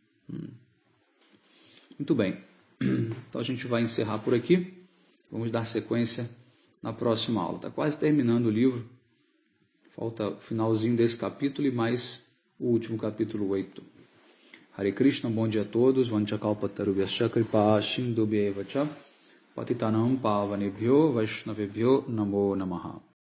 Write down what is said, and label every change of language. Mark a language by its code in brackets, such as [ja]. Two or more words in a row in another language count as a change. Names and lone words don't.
[pt] Muito bem, então a gente vai encerrar por aqui. Vamos dar sequência na próxima aula. Está quase terminando o livro. Falta o finalzinho desse capítulo e mais o último capítulo 8. [sa] Hare Krishna, [pt] bom dia a todos. [sa] Vanchakalpatarubhyascha kripa sindhubhyevacha patitanam pavanebhyo vaishnavebhyo namo namaha.